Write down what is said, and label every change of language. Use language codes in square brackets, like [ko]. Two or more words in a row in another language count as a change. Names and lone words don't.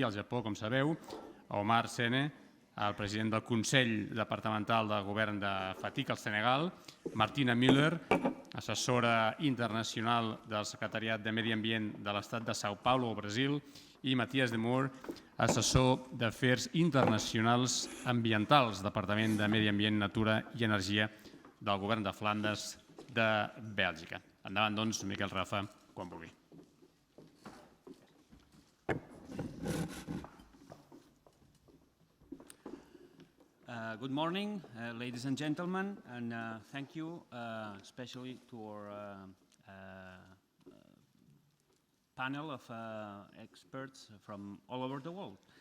[ca] al Japó, com sabeu, Omar Sene, el president del Consell Departamental del Govern de Fatick, al Senegal, Martina Müller, assessora internacional del Secretariat de Medi Ambient de l'Estat de São Paulo, al Brasil, i Matías de Moor, assessor d'Afers Internacionals Ambientals, Departament de Medi Ambient, Natura i Energia del Govern de Flandes de Bèlgica. Endavant, doncs, Miquel Rafa, quan vulgui. [en] Good morning, ladies and gentlemen, and thank you especially to our panel of experts from all over the world.